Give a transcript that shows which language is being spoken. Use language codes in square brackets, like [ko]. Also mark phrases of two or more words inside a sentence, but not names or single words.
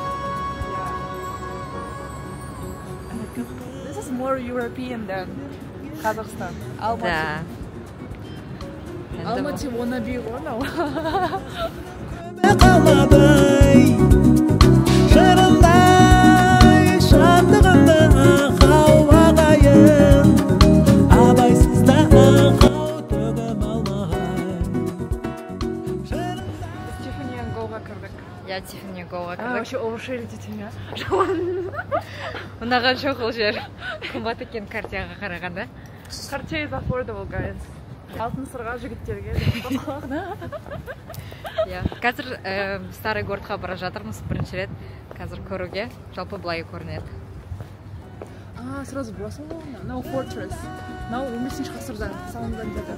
[en] This is more European than Казахстан. [ru] Да. [en] Алматы wanna be one. [kk] қалмадай шырылдай шаттығында ақау ағайын абайсызда ақау төгіп алмағай Тиффани Голға кірдік. Я Тиффани Голға кірдік. Вообще overshare ететін, я? Мынаған жоқ ол жер. Қымбат екен Картияға қарағанда. [en] Cartier is affordable, guys. [kk] Алтын сырға жігіттерге. Қазір Старый Городқа бара жатырмыз бірінші рет. Қазір көруге жалпы былай көрінеді. Сразу білесің ғой, мынау Fortress. Мынау 15-ші ғасырда салынған деді.